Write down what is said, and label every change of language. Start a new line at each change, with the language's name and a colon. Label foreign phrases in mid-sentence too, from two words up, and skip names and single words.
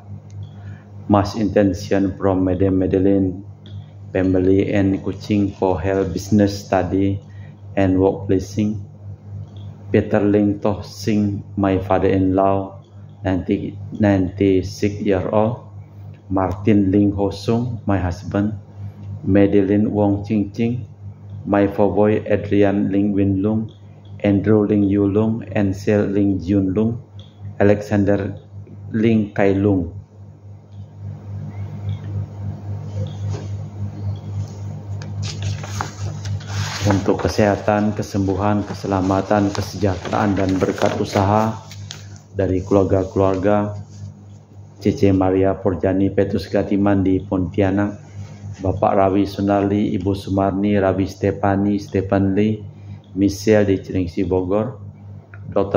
English: Mass intention from Madam Madeleine family and Kuching for health business study and workplacing. Peter Ling Toh Sing, my father-in-law, 96 years old. Martin Ling Ho Sung, my husband. Madeline Wong Ching Ching, my four boy Adrian Ling Win Lung, Andrew Ling Yu Lung, Ansel Ling Jun Lung, Alexander Ling Kai Lung.
Indonesian: Untuk kesehatan, kesembuhan, keselamatan, kesejahteraan, dan berkat usaha dari keluarga-keluarga Cece Maria Porjani Petrus Gatiman di Pontianak, Bapak Rawi Sunarli, Ibu Sumarni, Rawi Stepani, Stephen Lee, Michelle di Cilengsi Bogor, Dr.